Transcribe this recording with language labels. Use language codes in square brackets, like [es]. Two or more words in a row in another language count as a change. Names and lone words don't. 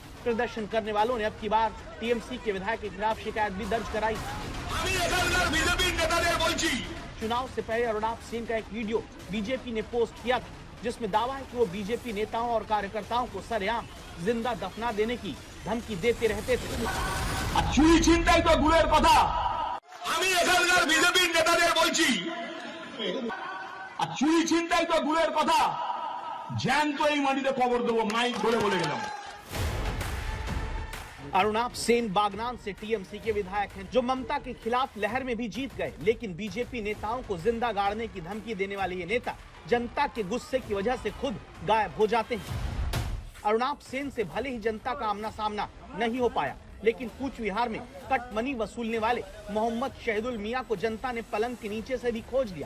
[hi] प्रदर्शन करने वालों ने अब की बार टीएमसी के विधायक के खिलाफ शिकायत भी दर्ज कराई। चुनाव से पहले अरुणाप सेन का एक वीडियो बीजेपी ने पोस्ट किया था, जिसमें दावा है कि वो बीजेपी नेताओं और कार्यकर्ताओं को सरेआम जिंदा दफना देने की धमकी देते रहते थे। [bn] চুরি চিন্তাই তো দূরের কথা, আমি এখানকার বিজেপি নেতাদের বলছি, চুরি চিন্তাই তো দূরের কথা, জ্যান্ত এই মাটিতে কবর দেব, মাইক ধরে বলে গেলাম। [hi] अरुणाप सेन बागनान से टीएमसी के विधायक हैं, जो ममता के खिलाफ लहर में भी जीत गए, लेकिन बीजेपी नेताओं को जिंदा गाड़ने की धमकी देने वाले ये नेता जनता के गुस्से की वजह से खुद गायब हो जाते हैं। अरुणाप सेन से भले ही जनता का आमना सामना नहीं हो पाया, लेकिन कूच विहार में कटमनी वसूलने वाले मोहम्मद शहीदुल मियां को जनता ने पलंग के नीचे से भी खोज लिया।